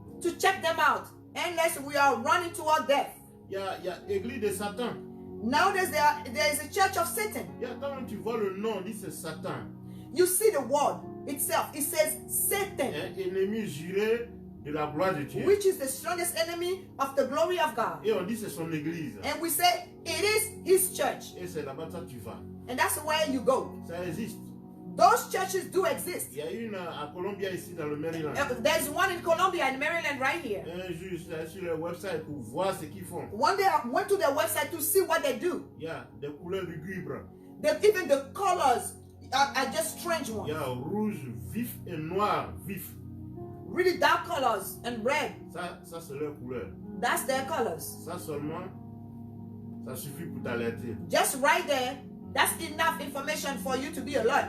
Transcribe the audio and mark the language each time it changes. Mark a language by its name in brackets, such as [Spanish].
[English] to check them out, unless we are running toward death. [French] Il y a Église de Satan. [English] Nowadays, there is a church of Satan. [French] Il y a quand tu vois le nom, on dit c'est Satan. [English] You see the word itself. It says Satan, [French] Un ennemi juré de la gloire de Dieu. [English] which is the strongest enemy of the glory of God. [French] Et on dit c'est son église. [English] And we say it is his church. [French] Et c'est là-bas que tu vas. [English] And that's where you go. [French] Ça existe. [English] Those churches do exist. [French] Il y a une à Columbia ici dans le Maryland. [English] There's one in Columbia and Maryland right here. [French] Un jour, je suis allé sur leur website pour voir ce qu'ils font. [English] One day I went to their website to see what they do. [French] Il y a des couleurs lugubres. [English] Even the colors are just strange [French] Il [English] ones. [French] y a rouge vif et noir vif. [English] Really dark colors and red. [French] Ça c'est leur couleur. [English] That's their colors. [French] Ça seulement, ça suffit pour t'alerter. [English] Just right there, that's enough information for you to be alert.